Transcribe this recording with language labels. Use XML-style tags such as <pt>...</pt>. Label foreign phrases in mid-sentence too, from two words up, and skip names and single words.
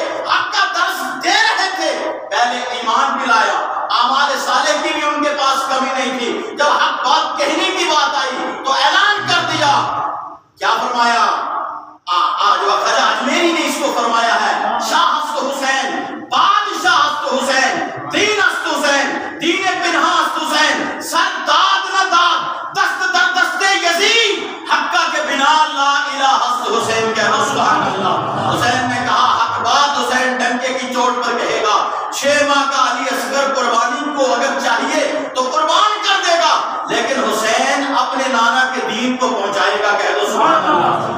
<ur>حق کا درس دے رہے تھے، پہلے ایمان بھی لایا، اعمال صالح کی بھی ان کے پاس کمی نہیں تھی، جب حق بات کہنے کی بات آئی تو اعلان کر دیا، کیا فرمایا، آج وقت اجمیری نے اس کو فرمایا ہے،</ur> <fa>شاہ است حسین، بادشاہ است حسین، دین است حسین، دین پنہا است حسین، سر داد نہ داد، دست در دست یزید، حقہ کے بنا لا الہ است حسین</fa> <ur>کہہ رہا،</ur> <ar>سبحان اللہ۔</ar> <ur>حسین نے کہا حق بات حسین ڈنکے کی چوٹ پر کہے گا، 6 ماہ کا علی اصغر قربانی کو اگر چاہیے تو قربان کر دے گا، لیکن حسین اپنے نانا کے دین کو پہنچائے گا، کہہ دو</ur> <ar>سبحان اللہ۔</ar>